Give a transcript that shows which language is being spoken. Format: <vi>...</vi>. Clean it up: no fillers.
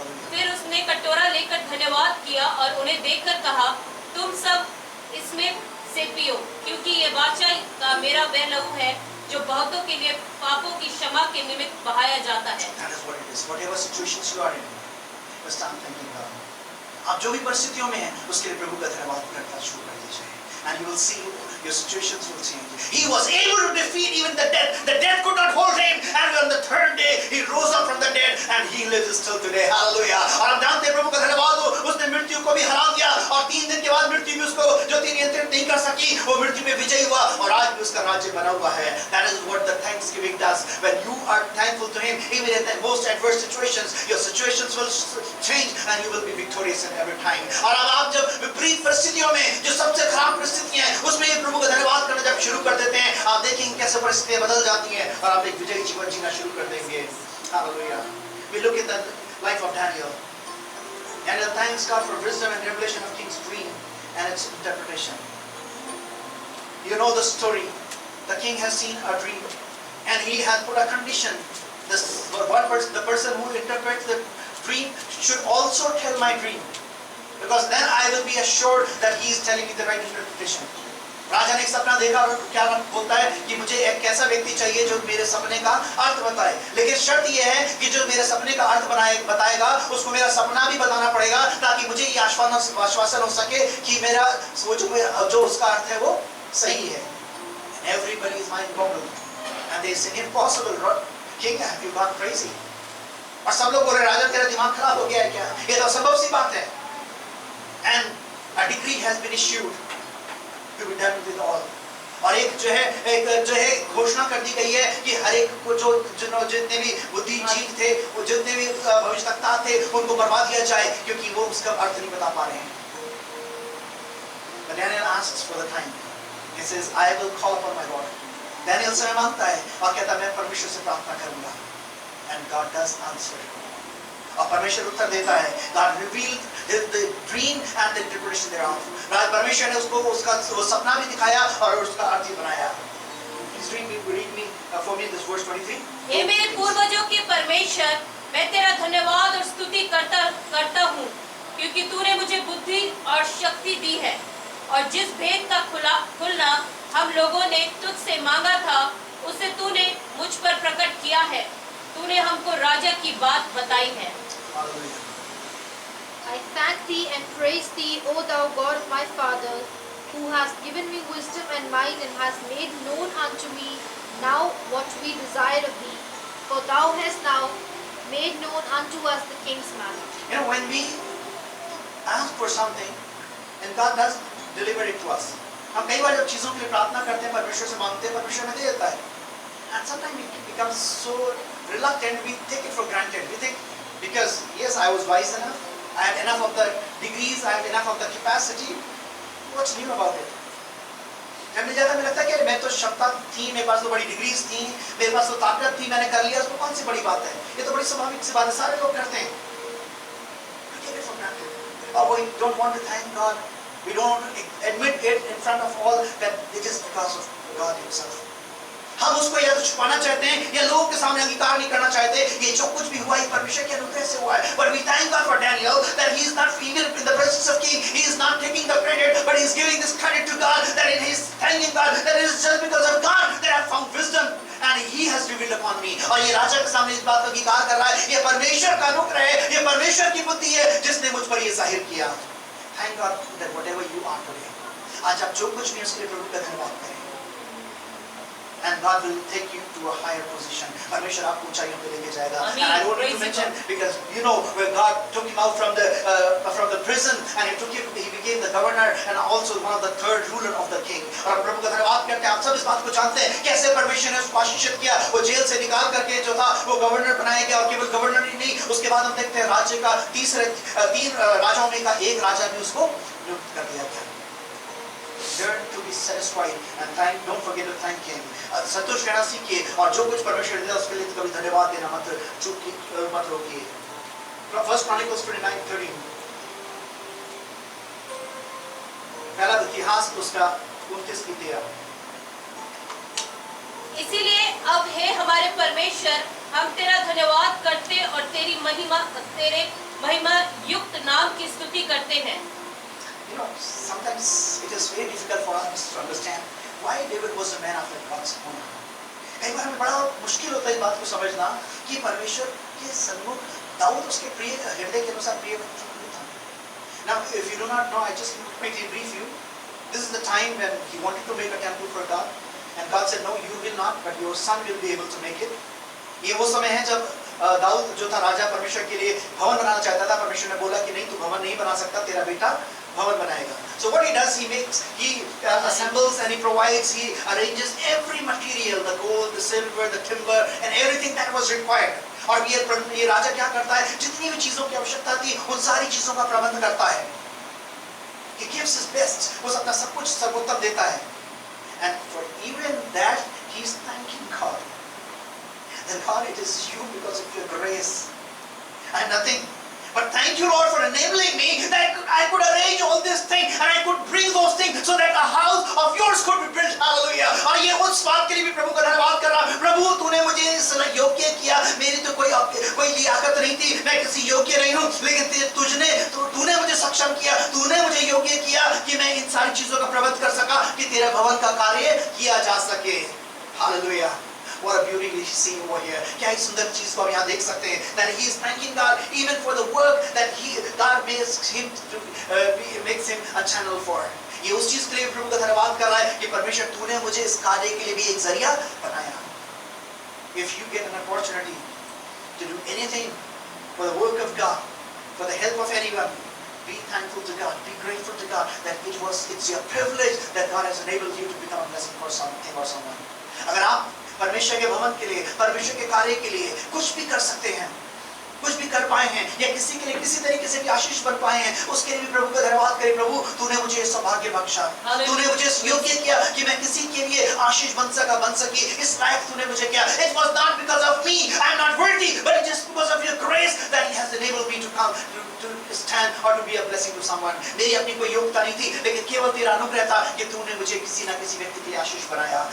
<hi>फिर उसने कटोरा लेकर धन्यवाद किया और उन्हें देकर कहा, तुम सब इसमें से पियो, क्योंकि ये वाचा का मेरा वह लहू है जो बहुतों के लिए पापों की क्षमा के निमित्त बहाया जाता है.</hi> <en>That is what it is. Whatever situations you are in, just start thanking God.</en> <hi>आप जो भी परिस्थितियों में हैं, उसके लिए प्रभु का धन्यवाद करना शुरू कर दीजिए.</hi> <en>And you will see your situations will change. He was able to defeat even the death. The death could not hold him. And on the third day, he rose up from the dead and he lives still today. Hallelujah.</en> <hi>और हम जानते हैं प्रभु का धन्यवाद हो, उसने मृत्यु को भी हरा दिया और 3 दिन के बाद मृत्यु भी उसको जो नियंत्रित नहीं कर सकी, वो मृत्यु में विजयी हुआ और आज भी उसका राज्य बना हुआ है.</hi> <en>That is what the thanksgiving does. When you are thankful to him, even in the most adverse situations, your situations will change and you will be victorious in every time.</en> <hi>और अब आप जब विपरीत परिस्थितियों में जो सबसे खराब परिस्थितियां हैं उसमें ये प्रभु का धन्यवाद करना जब शुरू कर देते हैं, आप देखेंगे कैसे परिस्थितियां बदल जाती हैं और आप एक विजयी जीवन जीना शुरू कर देंगे.</hi> <en>Hallelujah. We look at the life of Daniel. Daniel thanks God for wisdom and revelation of king's dream and its interpretation. You know the story. The king has seen a dream and he has put a condition. The person who interprets the dream should also tell my dream, because then I will be assured that he is telling me the right interpretation.</en> <hi>राजा ने एक सपना देखा और क्या बोलता है कि मुझे एक ऐसा व्यक्ति चाहिए जो मेरे सपने का अर्थ बताए, लेकिन शर्त यह है कि जो मेरे सपने का अर्थ बताएगा उसको मेरा सपना भी बताना पड़ेगा ताकि मुझे ये आश्वासन हो सके कि मेरा जो उसका अर्थ है वो सही है.</hi> <en>Everybody is mind boggled and they say impossible, king, have you gone crazy?</en> <hi>और सब लोग बोले राजा तेरा दिमाग खराब हो गया है क्या? ये तो असंभव सी बात है.</hi> <en>And a decree has been issued to be done with all.</en> <hi>और एक जो है घोषणा कर दी गई है कि हर एक को जो जितने भी बुद्धिजीवी थे, वो जितने भी भविष्यवक्ता थे, उनको बर्बाद किया जाए क्योंकि वो उसका अर्थ नहीं बता पा रहे हैं.</hi> <en>But Daniel asks for the time. He says, I will call upon my Lord.</en> <hi>Daniel समय मांगता है और कहता है मैं परमेश्वर से प्रार्थना करूंगा.</hi> <en>And God does answer.</en> <hi>और परमेश्वर उत्तर देता है.</hi> <en>God revealed the dream and the interpretation thereof.</en> <hi>परमेश्वर ने उसको उसका वो सपना भी दिखाया और उसका अर्थ भी बनाया.</hi> <en>Please read me for me this verse 23.</en> <hi>हे मेरे पूर्वजों के परमेश्वर, मैं तेरा धन्यवाद और स्तुति करता हूँ, क्योंकि तूने मुझे बुद्धि और शक्ति दी है, और जिस भेद का खुलना हम लोगों ने तुझसे मांगा था, उसे तूने मुझ पर प्रकट किया है. तूने हमको राजा की बात बताई है.</hi> <en>Hallelujah. I thank thee and praise thee, O thou God of my father, who hast given me wisdom and might, and hast made known unto me now what we desire of thee. For thou hast now made known unto us the king's matter. You know, when we ask for something and God does deliver it to us.</en> <hi>हम कई बार जब चीजों के लिए प्रार्थना करते हैं, परमेश्वर से मांगते हैं, परमेश्वर हमें दे देता है.</hi> <en>And sometimes we become so reluctant, we take it for granted. We think, because yes, I was wise enough, I had enough of the degrees, I had enough of the capacity. What's new about it?</en> <hi>जब मुझे लगता है कि मैं तो क्षमता थी, मेरे पास तो बड़ी डिग्रीज थी, मेरे पास तो ताकत थी, मैंने कर लिया, उसमें कौन सी बड़ी बात है? ये तो बड़ी स्वाभाविक सी बात है, सारे लोग करते हैं.</hi> <en>We take it for granted. Or we don't want to thank God. We don't admit it in front of all that it is because of God Himself.</en> <hi>हम उसको या तो छुपाना चाहते हैं या लोगों के सामने अंगीकार नहीं करना चाहते. ये जो कुछ भी हुआ ये परमेश्वर के अनुग्रह से हुआ है.</hi> <en>But we thank God for Daniel that he is not even in the presence of king. He is not taking the credit, but he is giving this credit to God. That he is thanking God that it is just because of God that I have found wisdom and He has revealed upon me.</en> <hi>और ये राजा के सामने इस बात का अंगीकार कर रहा है. ये परमेश्वर का अनुग्रह है, ये परमेश्वर की बुद्धि है जिसने मुझ पर ये जाहिर किया.</hi> <en>Thank God that whatever you are today,</en> <hi>आज आप जो कुछ भी उसके लिए प्रभु का धन्यवाद करें.</hi> <en>And God will take you to a higher position.</en> <hi>परमेश्वर आपको ऊंचाइयों पे लेके जाएगा.</hi> <en>And I don't need to mention because you know where God took him out from the prison and he became the governor and also one of the third ruler of the king.</en> <hi>और प्रभु का धन्यवाद करते हैं. आप सब इस बात को जानते हैं कैसे परमेश्वर ने उसको आशीषित किया. वो जेल से निकाल करके जो था वो गवर्नर बनाया गया और केवल गवर्नर ही नहीं, उसके बाद हम देखते हैं राज्य का तीन राजाओं में का एक राजा भी उसको नियुक्त कर दिया गया.</hi> <en>Learn to be satisfied and don't forget to thank Him.</en> <hi>संतोष करना सीखिए और जो कुछ परमेश्वर ने दिया उसके लिए कभी धन्यवाद देना मत रोकिए.</hi> <en>First Chronicles 29:13.</en> <hi>पहला इतिहास उसका 29:13. इसीलिए अब हे हमारे परमेश्वर, हम तेरा धन्यवाद करते और तेरे महिमा युक्त नाम की स्तुति करते हैं.</hi> <en>You know, sometimes it is very difficult for us to understand why David was a man after God's own heart.</en> <hi>कई बार हमें बड़ा मुश्किल होता है इस बात को समझना कि परमेश्वर के सन्मुख दाऊद उसके प्रिय हृदय के अनुसार प्रिय व्यक्ति था.</hi> <en>Now, if you do not know, I just quickly brief you. This is the time when he wanted to make a temple for God, and God said, "No, you will not, but your son will be able to make it."</en> <hi>ये वो समय है जब दाऊद जो था राजा परमेश्वर के लिए भवन बनाना चाहता था. परमेश्वर ने बोला कि नहीं, तू भवन नहीं बना सकता, तेरा बेटा भवन बनाएगा.</hi> <en>So what he does, he assembles and he provides, he arranges every material, the gold, the silver, the timber and everything that was required.</en> <hi>और ये राजा क्या करता है, जितनी भी चीजों की आवश्यकता थी उन सारी चीजों का प्रबंध करता है.</hi> <en>He gives his best,</en> <hi>वो अपना सब कुछ सर्वोत्तम देता है.</hi> <en>And for even that he is thanking God. Then God, it is you because of your grace. I have nothing. But thank you, Lord, for enabling me that I could arrange all these things and I could bring those things so that a house of yours could be built. Hallelujah.</en> <hi>और ये उस बात के लिए भी प्रभु का धन्यवाद कर रहा. प्रभु, तूने मुझे इस योग्य किया. मेरी तो कोई लियाकत नहीं थी, मैं किसी योग्य नहीं हूँ, लेकिन तूने मुझे सक्षम किया, तूने मुझे योग्य किया कि मैं इन सारी चीजों का प्रबंध कर सका कि तेरे भवन का कार्य किया जा सके.</hi> <en>Hallelujah. What a beauty we see over here.</en> <hi>क्या ही सुंदर चीज को हम यहाँ देख सकते हैं.</hi> <en>That he is thanking God even for the work that God makes him a channel for.</en> <hi>ये उस चीज के लिए प्रभु का धन्यवाद कर रहा है कि परमेश्वर तूने मुझे इस कार्य के लिए भी एक जरिया बनाया.</hi> <en>If you get an opportunity to do anything for the work of God, for the help of anyone, be thankful to God, be grateful to God that it's your privilege that God has enabled you to become a blessing for something or someone.</en> <hi>अगर आप परमेश्वर के भवन के लिए, परमेश्वर के कार्य के लिए कुछ भी कर सकते हैं, कुछ भी कर पाए हैं या किसी के लिए किसी तरीके से भी आशीष बन पाए हैं, उसके लिए भी प्रभु का धन्यवाद करें. प्रभु, तूने मुझे सौभाग्य बख्शा, तूने मुझे योग्य किया कि मैं किसी के लिए आशीष बन सकी, इस लायक तूने मुझे किया.</hi> <en>It was not because of me, I am not worthy, but it is because of your grace that He has enabled to stand or to be a blessing to someone.</en> <hi>मेरी अपनी कोई योग्यता नहीं थी, लेकिन केवल तेरा अनुग्रह था कि तूने मुझे किसी ना किसी व्यक्ति के लिए आशीष बनाया.</hi>